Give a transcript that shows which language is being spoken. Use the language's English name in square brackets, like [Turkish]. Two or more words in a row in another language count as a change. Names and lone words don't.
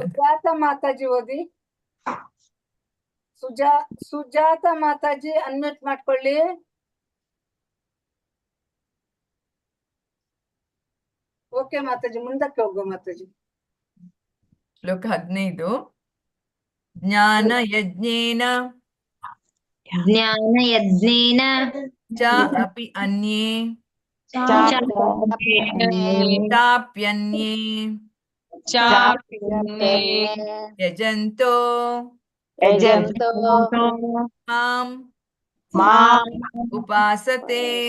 [Kannada] ಸುಜಾತ ಮಾತಾಜಿ ಓದಿ. ಸುಜಾತ ಮಾತಾಜಿ ಅನ್ಮ್ಯೂಟ್ ಮಾಡ್ಕೊಳ್ಳಿ. ಓಕೆ ಮಾತಾಜಿ, ಮುಂದಕ್ಕೆ ಹೋಗೋ ಮಾತಾಜಿ. ಶ್ಲೋಕ 15. [Sanskrit] ಜ್ಞಾನ ಯಜ್ಞೇನ ಚ ಅಪಿ ಅನ್ಯೇ ಚಾಪ್ಯನ್ಯೇ ಯಜಂತೋ ಮಾಂ ಉಪಾಸತೆ.